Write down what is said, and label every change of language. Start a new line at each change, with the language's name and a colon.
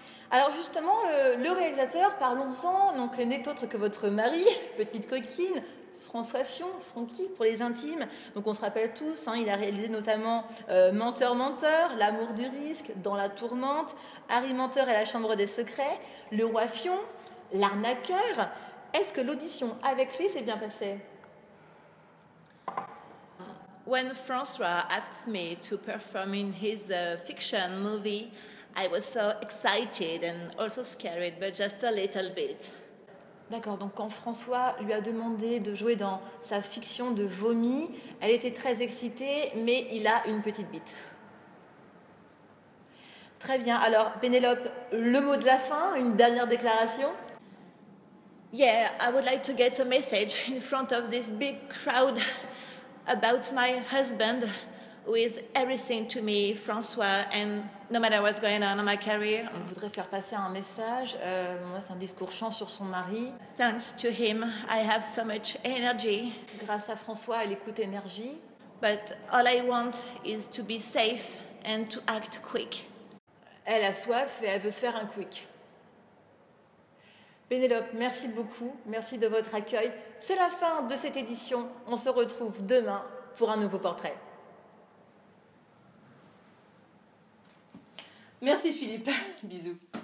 French: Alors justement, le réalisateur, parlons-en, donc n'est autre que votre mari, petite coquine, François Fion, Francky pour les intimes. Donc on se rappelle tous, hein, il a réalisé notamment Menteur, Menteur, L'amour du risque, Dans la tourmente, Harry Menteur et la chambre des secrets, Le roi Fion, L'arnaqueur. Est-ce que l'audition avec lui s'est bien passée?
English: When François asked me to perform in his fiction movie, I was so excited and also scared, but just a little bit.
French: D'accord, donc quand François lui a demandé de jouer dans sa fiction de vomi, elle était très excitée, mais il a une petite bite. Très bien, alors Pénélope, le mot de la fin, une dernière déclaration?
English: Yeah, I would like to get a message in front of this big crowd about my husband, who is everything to me, François, and no matter what's going on in my career.
French: On voudrait faire passer un message. Moi, c'est un discours chant sur son mari.
English: Thanks to him, I have so much energy.
French: Grâce à François, elle écoute énergie.
English: But all I want is to be safe and to act quick.
French: Elle a soif et elle veut se faire un quick. Pénélope, merci beaucoup. Merci de votre accueil. C'est la fin de cette édition. On se retrouve demain pour un nouveau portrait. Merci Philippe, bisous.